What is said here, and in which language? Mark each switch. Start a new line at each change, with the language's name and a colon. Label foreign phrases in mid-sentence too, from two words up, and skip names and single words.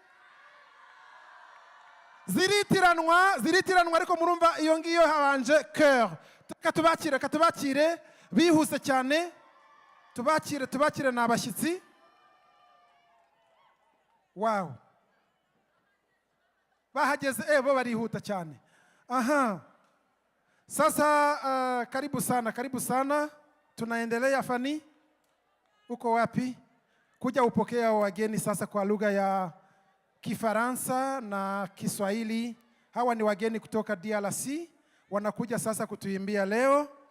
Kinyarwanda: Ziritiranwa ariko murumva iyo ngiyo habanje cœur. Katubakire bihuse cyane. Tubakire n'abashyitsi. Wow. Bahageze bo barihuta cyane.
Swahili: Aha. Sasa karibu sana. Tunaendelea Fani. Uko wapi? Kuja upokea wageni sasa kwa lugha ya Kifaransa na Kiswahili. Hawa ni wageni kutoka DRC. Wanakuja sasa kutuimbia leo.